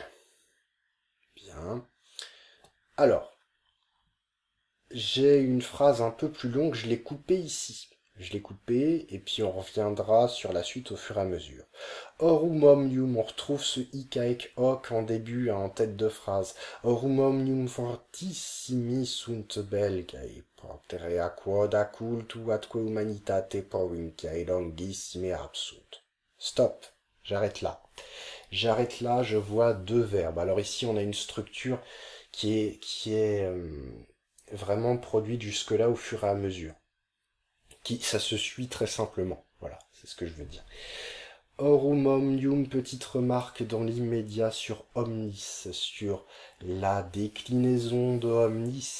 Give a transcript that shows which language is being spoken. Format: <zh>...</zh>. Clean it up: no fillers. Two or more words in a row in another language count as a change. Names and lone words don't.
<fr>Bien. Alors, j'ai une phrase un peu plus longue, je l'ai coupée ici. Je l'ai coupé, et puis on reviendra sur la suite au fur et à mesure.</fr> <la>Horum omnium,</la> <fr>on retrouve ce hic avec hoc en début, en tête de phrase.</fr> <la>Horum omnium fortissimi sunt belgae, propterea quod accultu atque humanitate provinciae longissime absunt.</la> <fr>Stop, j'arrête là. J'arrête là, je vois deux verbes. Alors ici, on a une structure qui est vraiment produite jusque-là au fur et à mesure. Ça se suit très simplement. Voilà, c'est ce que je veux dire.</fr> <la>Horum omnium,</la> <fr>petite remarque dans l'immédiat sur omnis, sur la déclinaison de omnis.</fr>